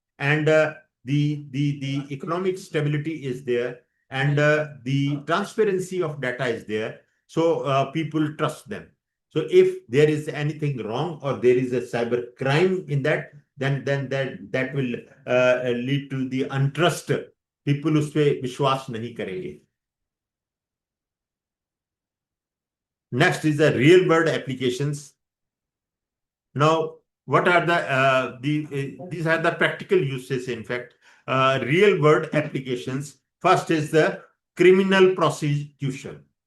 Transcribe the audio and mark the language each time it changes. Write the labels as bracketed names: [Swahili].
[English] And the economic stability is there, and the transparency of data is there. So people trust them. So if there is anything wrong, or there is a cyber crime in that, then that will lead to the untrust. People [Hindi] उस पे विश्वास नहीं करेंगे. [English] Next is the real world applications. Now, what are these are the practical uses, in fact. Real world applications. First is the criminal prosecution.